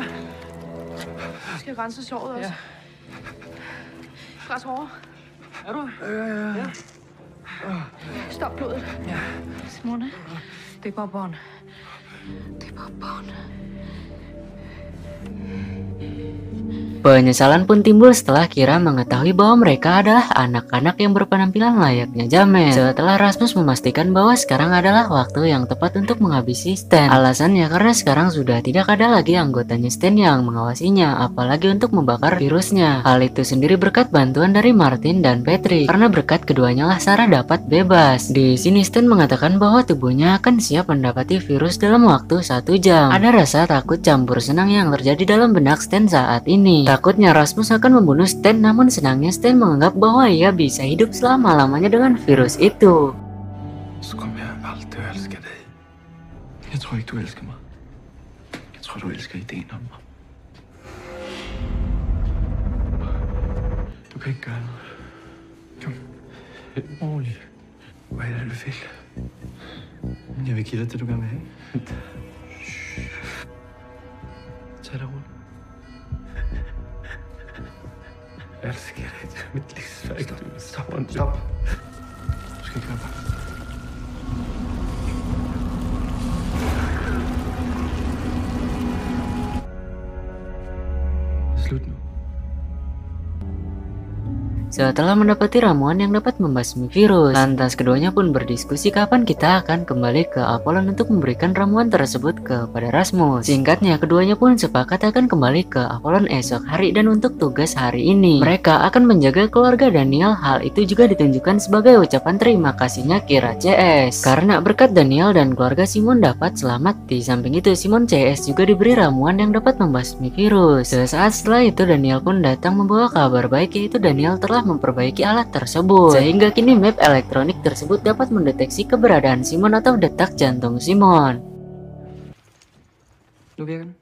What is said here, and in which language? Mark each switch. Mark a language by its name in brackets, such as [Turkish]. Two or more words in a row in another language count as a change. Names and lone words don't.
[Danish] Vi skal rense såret også. Ja. Pres hårdere. Er du? Ja. Stop blodet. Ja. Simone. Det er bare bånd. Det er bare bånd. [Indonesian] Penyesalan pun timbul setelah Kira mengetahui bahwa mereka adalah anak-anak yang berpenampilan layaknya jamet. Setelah Rasmus memastikan bahwa sekarang adalah waktu yang tepat untuk menghabisi Stan. Alasannya karena sekarang sudah tidak ada lagi anggotanya Stan yang mengawasinya, apalagi untuk membakar virusnya. Hal itu sendiri berkat bantuan dari Martin dan Patrick. Karena berkat keduanya lah Sarah dapat bebas. Di sini Stan mengatakan bahwa tubuhnya akan siap mendapati virus dalam waktu 1 jam. Ada rasa takut campur senang yang terjadi dalam benak Stan saat ini. Takutnya Rasmus akan membunuh Stan, namun senangnya Stan menganggap bahwa ia bisa hidup selama-lamanya dengan virus itu. [Danish] Så kommer jeg alltid at elske dig. Jeg tror ikke, du elsker mig. Jeg tror, du elsker ideen om mig. Du kan ikke gøre noget. Kom. Helt roligt. Hvad er det, du vil? Jeg vil give dig det, du gerne vil have. Tag dig roligt. [Swedish] älskar dig. Du är mitt livsverk. Stopp. Du ska inte grabba. Slut nu. [Indonesian] Setelah mendapati ramuan yang dapat membasmi virus, lantas keduanya pun berdiskusi kapan kita akan kembali ke Apollon untuk memberikan ramuan tersebut kepada Rasmus. Singkatnya, keduanya pun sepakat akan kembali ke Apollon esok hari dan untuk tugas hari ini, mereka akan menjaga keluarga Daniel. Hal itu juga ditunjukkan sebagai ucapan terima kasihnya Kira CS. Karena berkat Daniel dan keluarga Simon dapat selamat. Di samping itu, Simon CS juga diberi ramuan yang dapat membasmi virus. Sesaat setelah itu, Daniel pun datang membawa kabar baik, yaitu Daniel telah memperbaiki alat tersebut sehingga kini map elektronik tersebut dapat mendeteksi keberadaan Simon atau detak jantung Simon. [Danish] Nu virker den.